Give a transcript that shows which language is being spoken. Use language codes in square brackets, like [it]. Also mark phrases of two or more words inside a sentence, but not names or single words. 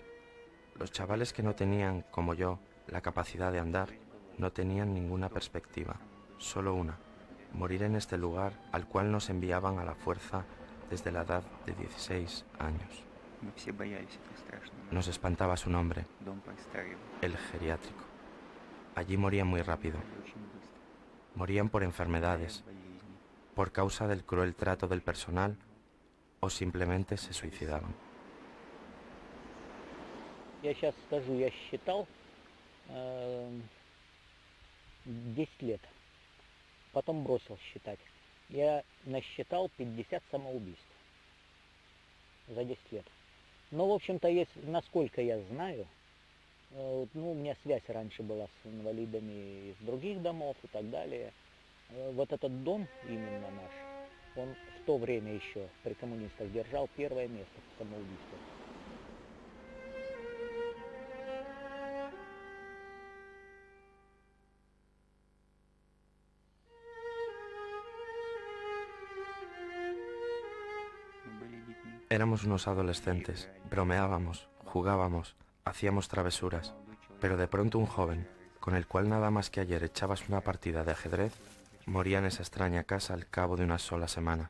[es] Los chavales que no tenían, como yo, la capacidad de andar, no tenían ninguna perspectiva, solo una: morir en este lugar al cual nos enviaban a la fuerza desde la edad de 16 años. Nos espantaba su nombre, el geriátrico. Allí morían muy rápido. Morían por enfermedades, por causa del cruel trato del personal, o simplemente se suicidaban. [ru] Я сейчас скажу, я считал 10 лет, потом бросил считать. Я насчитал 50 самоубийств за 10 лет. Но, в общем-то, насколько я знаю, у меня связь раньше была с инвалидами из других домов и так далее. Вот этот дом, именно наш, он в то время еще при коммунистах держал первое место по самоубийству. [es] Éramos unos adolescentes, bromeábamos, jugábamos, hacíamos travesuras, pero de pronto un joven, con el cual nada más que ayer echabas una partida de ajedrez, moría en esa extraña casa al cabo de una sola semana.